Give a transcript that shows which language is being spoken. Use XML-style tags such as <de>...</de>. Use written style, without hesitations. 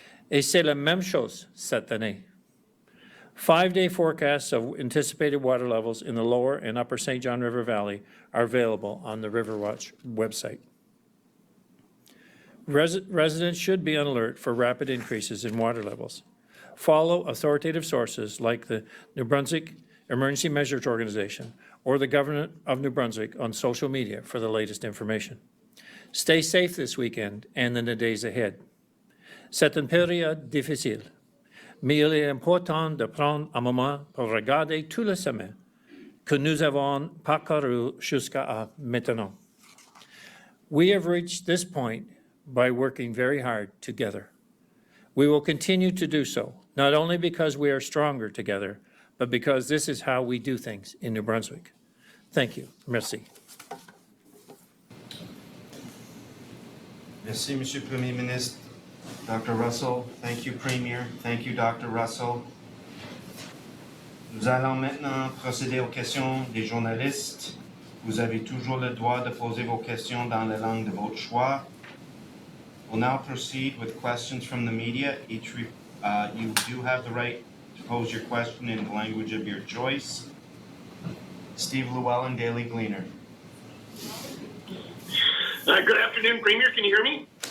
<fr>Et c'est la même chose cette année.</fr> <en>5-day forecasts of anticipated water levels in the lower and upper St. John River Valley are available on the Riverwatch website. Residents should be on alert for rapid increases in water levels. Follow authoritative sources like the New Brunswick Emergency Measures Organization or the Government of New Brunswick on social media for the latest information. Stay safe this weekend and in the days ahead.</en> <fr>C'est une période difficile, mais il est important de prendre un moment pour regarder tout le chemin que nous avons parcouru jusqu'à maintenant.</fr> <en>We have reached this point by working very hard together. We will continue to do so, not only because we are stronger together, but because this is how we do things in New Brunswick. Thank you.</en> <fr>Merci. Merci, Monsieur le Premier Ministre. Dr. Russell,</fr> <en>thank you, Premier. Thank you,</en> <fr>Dr. Russell. Nous allons maintenant procéder aux questions des journalistes. Vous avez toujours le droit de poser vos questions dans la langue de votre choix.</fr> <en>We'll now proceed with questions from the media. You do have the right to pose your question in the language of your choice. Steve Llewellyn, Daily Gleaner. Good afternoon, Premier. Can you hear me?</en>